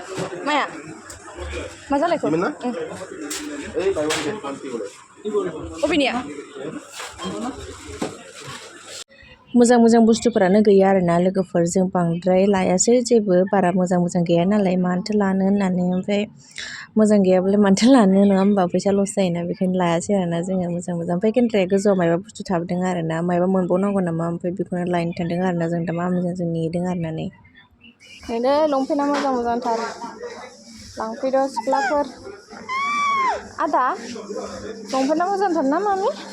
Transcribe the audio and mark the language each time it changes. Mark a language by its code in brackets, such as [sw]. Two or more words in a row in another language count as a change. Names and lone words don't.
[brx] Maya मा जालायखो [id] Gimana? [en] Buy one get one free boleh. [brx] अबेनिया मोजां मोजां बुस्थुफोरानो गैया आरोना लोगोफोरजों बांद्राय लायासै जेबो बारा मोजां मोजां गैया नालाय मानोथो लानो होननानै ओमफ्राय मोजां गैयाब्लालाय मानोथो लानो नङा होमबा फैसा लस जायोना बेखायनो लायासै आरोना जोङो मोजां मोजां ओमफ्राय केन्द्राया गोजौआव मायबा बुस्थु थाबोदों आरोना मायबा मोनबावनांगौ नामा ओमफ्राय बेखौनो लायनो थांदों आरोना जों दा मा मोजां जों नेदों आरोना नै लंपेन्टआ मोजां मोजांथार लांफैदो सिख्लाफोर आदा लंपेन्टआ मोजांथार ना मामि